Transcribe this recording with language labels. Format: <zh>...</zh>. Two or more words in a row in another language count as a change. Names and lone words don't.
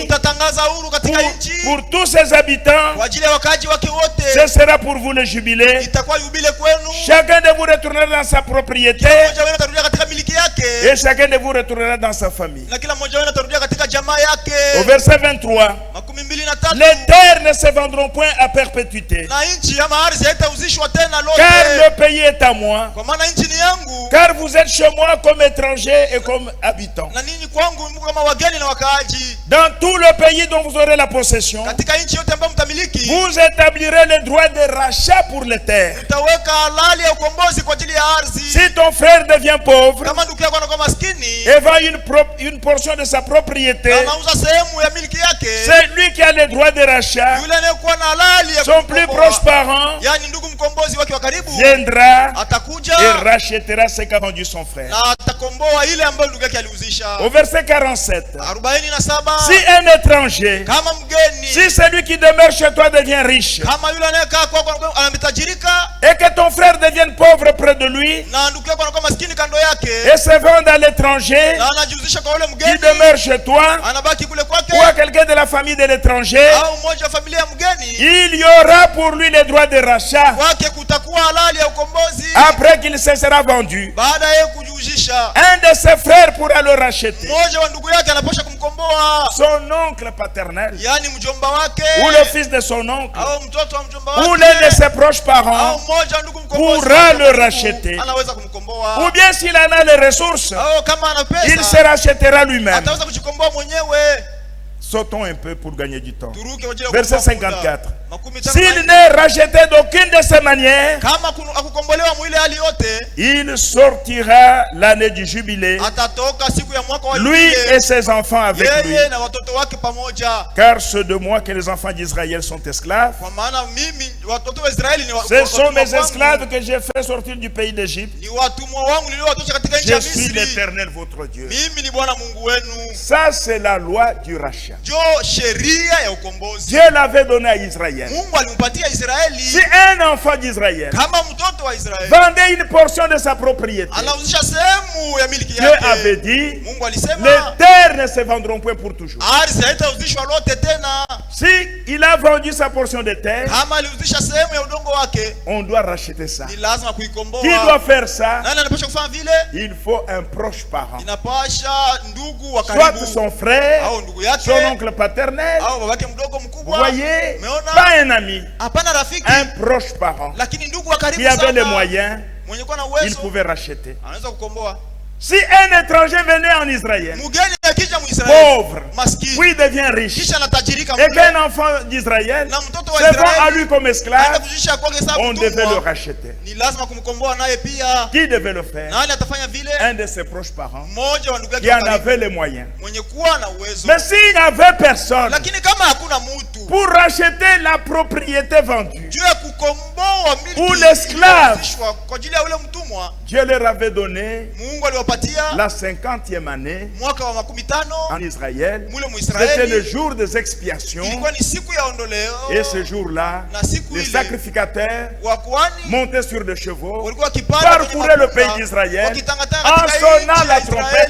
<sw>mutatangaza huru katika nchi</sw> <fr>pour tous ses habitants.</fr> <sw>kwa ajili ya wakaji wake wote.</sw> <fr>Ce sera pour vous le jubilé.</fr> <sw>Itakuwa yubile kwenu.</sw> <fr>Chacun de vous retournera dans sa propriété,</fr> <sw>Mmoja wenu atarudia katika miliki yake,</sw> <fr>et chacun de vous retournera dans sa famille.</fr> <sw>na kila mmoja wenu atarudia katika jamaa yake.</sw> <fr>Au verset 23, 23. les terres ne se vendront point à perpétuité,</fr> <sw>Na nchi ama ardhi haitauzishwa tena lote,</sw> <fr>car le pays est à moi,</fr> <sw>kwa maana nchi ni yangu,</sw> <fr>car vous êtes chez moi comme étrangers et comme habitants.</fr> <sw>na ninyi kwangu mko kama wageni na wakaaji.</sw> <fr>Dans tout le pays dont vous aurez la possession,</fr> <sw>Katika nchi yote ambayo mtamiliki,</sw> <fr>vous établirez le droit de rachat pour les terres.</fr> <sw>mtaweka halali ya ukombozi kwa ajili ya ardhi.</sw> <fr>Si ton frère devient pauvre</fr> <sw>Kama ndugu yako anakuwa maskini,</sw> <fr>et vend une portion de sa propriété,</fr> <sw>anauza sehemu ya miliki yake,</sw> <fr>c'est lui qui a le droit de rachat.</fr> <sw>yule anayekuwa na halali ya</sw> <fr>Son plus</fr> <sw>kukomboa,</sw> <fr>proche parent</fr> <sw>yani ndugu mkombozi wake wa karibu,</sw> <fr>viendra</fr> <sw>atakuja</sw> <fr>et rachètera ce qu'a vendu son frère.</fr> <sw>na atakomboa ile ambayo ndugu yake aliuzisha.</sw> <fr>Au verset 47, 47. si un étranger,</fr> <sw>Kama mgeni,</sw> <fr>si celui qui demeure chez toi devient riche,</fr> <sw>kama yule anayekaa kwako ametajirika,</sw> <fr>et que ton frère devienne pauvre près de lui,</fr> <sw>na ndugu yako anakuwa maskini kando yake,</sw> <fr>et se vende à l'étranger</fr> <sw>na anajihusisha kwa yule</sw> <fr>qui</fr> <sw>mgeni,</sw> <fr>demeure chez toi,</fr> <sw>anabaki kule kwake,</sw> <fr>ou à quelqu'un de la famille de l'étranger,</fr> <sw>au mmoja wa familia ya mgeni,</sw> <fr>il y aura pour lui le droit de rachat</fr> <sw>kwake kutakuwa halali ya ukombozi</sw> <fr>après qu'il se sera vendu.</fr> <sw>baada ya kujihusisha.</sw> <fr>Un de ses frères pourra le racheter.</fr> <sw>Mmoja wa ndugu yake anaposha kumkomboa,</sw> <fr>Son oncle paternel,</fr> <sw>yani mjomba wake,</sw> <fr>ou le fils de son oncle,</fr> <sw>au mtoto wa mjomba</sw> <fr>ou</fr> <sw>wake,</sw> <fr>l'un de ses proches</fr> <sw>au</sw> <fr>parents,</fr> <sw>mmoja wa ndugu mkombozi</sw> <fr>pourra</fr> <sw>wake</sw> <fr>le</fr> <sw>wa karibu,</sw> <fr>racheter.</fr> <sw>anaweza kumkomboa.</sw> <fr>Ou bien s'il en a les ressources,</fr> <sw>Au kama ana</sw> <fr>il se</fr> <sw>pesa,</sw> <fr>rachètera lui-même.</fr> <sw>ataweza kujikomboa mwenyewe.</sw> <fr>Sautons un peu pour gagner du temps.</fr> <sw>Turuke kwa ajili ya</sw> <fr>Verset</fr> <sw>kukomboa muda. 54. Makumi tano</sw> <fr>S'il</fr> <sw>na nne.</sw> <fr>n'est racheté d'aucune de ces manières,</fr> <sw>Kama akukombolewa mwile hali yote,</sw> <fr>il sortira l'année du jubilé,</fr> <sw>atatoka siku ya mwaka wa</sw> <fr>lui</fr> <sw>Yubile,</sw> <fr>et ses enfants avec lui.</fr> <sw>yeye na watoto wake pamoja.</sw> <fr>Car ceux de moi que les enfants d'Israël sont esclaves,</fr> <sw>Kwa maana mimi watoto wa Israeli ni</sw> <fr>ce sont</fr> <sw>watumwa</sw> <fr>mes</fr> <sw>wangu.</sw> <fr>esclaves que j'ai fait sortir du pays d'Égypte.</fr> <sw>Ni watumwa wangu niliowatosha katika nchi ya</sw> <fr>Je suis</fr> <sw>Misri.</sw> <fr>l'Éternel votre Dieu.</fr> <sw>Mimi ni Bwana Mungu wenu.</sw> <fr>Ça, c'est la loi du rachat.</fr> <sw>Jo sheria ya ukombozi.</sw> <fr>Dieu l'avait donné à Israël.</fr> <sw>Mungu alimpatia Israeli.</sw> <fr>Si un enfant d'Israël</fr> <sw>Kama mtoto wa Israeli</sw> <fr>vendait une portion de sa propriété,</fr> <sw>anauzisha sehemu ya miliki</sw> <fr>Dieu avait</fr> <sw>yake,</sw> <fr>dit,</fr> <sw>Mungu alisema</sw> <fr>les terres ne se vendront point pour toujours.</fr> <sw>ardhi haitauzishwa lote tena.</sw> <fr>Si il a vendu sa portion de terre,</fr> <sw>Kama aliuzisha sehemu ya udongo wake,</sw> <fr>on doit racheter ça.</fr> <sw>ni lazima</sw> <fr>Qui doit</fr> <sw>kuikomboa.</sw> <fr>faire ça?</fr> <sw>Nani anapasha kufanya vile?</sw> <fr>Il faut un proche parent.</fr> <sw>Inapasha ndugu wa</sw> <fr>Soit</fr> <sw>karibu,</sw> <fr>son frère,</fr> <sw>au ndugu yake,</sw> <fr>son oncle paternel,</fr> <sw>au babake mdogo</sw> <fr>vous</fr> <sw>mkubwa.</sw> <fr>voyez,</fr> <sw>Umeona?</sw> <fr>pas un ami,</fr> <sw>Hapana rafiki,</sw> <fr>un proche parent</fr> <sw>lakini ndugu wa</sw> <fr>qui</fr> <sw>karibu</sw> <fr>avait les</fr> <sw>sana,</sw> <fr>moyens,</fr> <sw>mwenye kuwa na</sw> <fr>il</fr> <sw>uwezo</sw> <fr>pouvait racheter.</fr> <sw>anaweza kukomboa.</sw> <fr>Si un étranger venait en Israël,</fr> <sw>Mgeni akija Muisraeli</sw> <fr>pauvre,</fr> <sw>maskini,</sw> <fr>puis devient riche,</fr> <sw>kisha anatajirika</sw> <fr>et</fr> <sw>mle,</sw> <fr>qu'un enfant d'Israël</fr> <sw>na mtoto wa</sw> <fr>se vend à</fr> <sw>Israeli</sw> <fr>lui comme</fr> <sw>aenda</sw> <fr>esclave,</fr> <sw>kujisha kwake sababu</sw> <fr>on devait le</fr> <sw>mtumwa,</sw> <fr>racheter.</fr> <sw>ni lazima kumkomboa naye pia.</sw> <fr>Qui devait le faire?</fr> <sw>Nani atafanya vile?</sw> <fr>Un de ses proches parents</fr> <sw>Mmoja wa ndugu</sw> <fr>qui</fr> <sw>yake wa</sw> <fr>en</fr> <sw>karibu,</sw> <fr>avait les moyens.</fr> <sw>mwenye kuwa na uwezo.</sw> <fr>Mais s'il n'y avait personne</fr> <sw>Lakini kama hakuna mtu</sw> <fr>pour racheter la propriété vendue,</fr> <sw>juu ya kukomboa</sw> <fr>ou l'esclave, Dieu leur avait donné la 50e année en Israël. C'était le jour des expiations. Et ce jour-là, les sacrificateurs montaient sur des chevaux, parcouraient le pays d'Israël en sonnant la trompette.</fr>